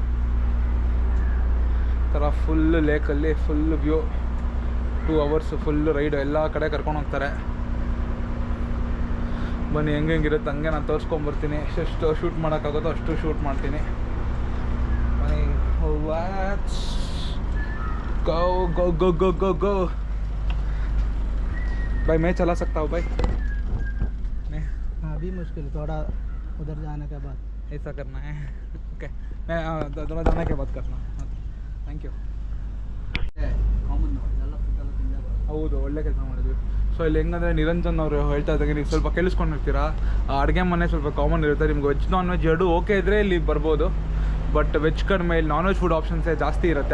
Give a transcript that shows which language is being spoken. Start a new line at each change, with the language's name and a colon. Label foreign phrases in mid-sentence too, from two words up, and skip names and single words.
Kannada: ಥರ ಫುಲ್ ಲೇಕಲ್ಲಿ
English: full view,
Kannada: 2
English: hours full ride,
Kannada: ಎಲ್ಲ ಕಡೆ ಕರ್ಕೊಂಡು ಹೋಗ್ತಾರೆ. ಬನ್ನಿ ಹೆಂಗಿರುತ್ತೆ ಹಂಗೆ ನಾನು ತೋರಿಸ್ಕೊಂಬರ್ತೀನಿ. ಎಷ್ಟು ಶೂಟ್ ಮಾಡೋಕ್ಕಾಗುತ್ತೋ ಅಷ್ಟು ಶೂಟ್ ಮಾಡ್ತೀನಿ. ಬನ್ನಿ
English: go go go go go go.
Hindi: भाई मैं चला सकता हूँ भाई? नहीं अभी मुश्किल, थोड़ा उधर जाने के बाद ऐसा करना है. ओके मैं थोड़ा जाने के बाद करना.
English: thank you.
Kannada: ಹೌದು, ಒಳ್ಳೆ ಕೆಲಸ ಮಾಡಿದ್ವಿ. ಸೊ ಇಲ್ಲಿ ಹೆಂಗಂದರೆ ನಿರಂಜನ್ ಅವರು ಹೇಳ್ತಾ ಇದ್ದಾಗ ನೀವು ಸ್ವಲ್ಪ ಕೇಳಿಸ್ಕೊಂಡಿರ್ತೀರಾ, ಅಡುಗೆ ಮನೆ ಸ್ವಲ್ಪ ಕಾಮನ್ ಇರುತ್ತೆ. ನಿಮ್ಗೆ
English: veg non veg
Kannada: ಎರಡು ಓಕೆ ಇದ್ದರೆ ಇಲ್ಲಿ ಬರ್ಬೋದು.
English: but veg
Kannada: ಕಡಿಮೆ, ಇಲ್ಲಿ
English: non veg food options
Kannada: ಜಾಸ್ತಿ ಇರುತ್ತೆ.